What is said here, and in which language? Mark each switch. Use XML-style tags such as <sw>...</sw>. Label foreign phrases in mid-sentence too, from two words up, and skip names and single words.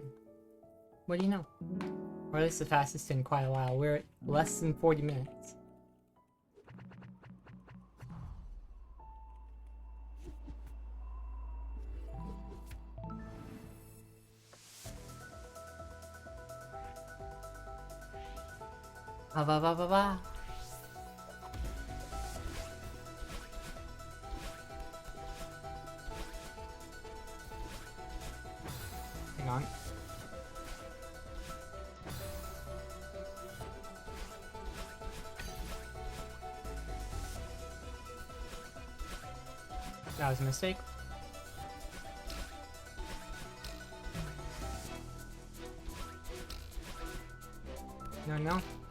<en>What do you know? Or at least the fastest in quite a while. We're at less than 40 minutes. Ba ba ba ba ba. Hang on. That was a mistake. No, no.</en>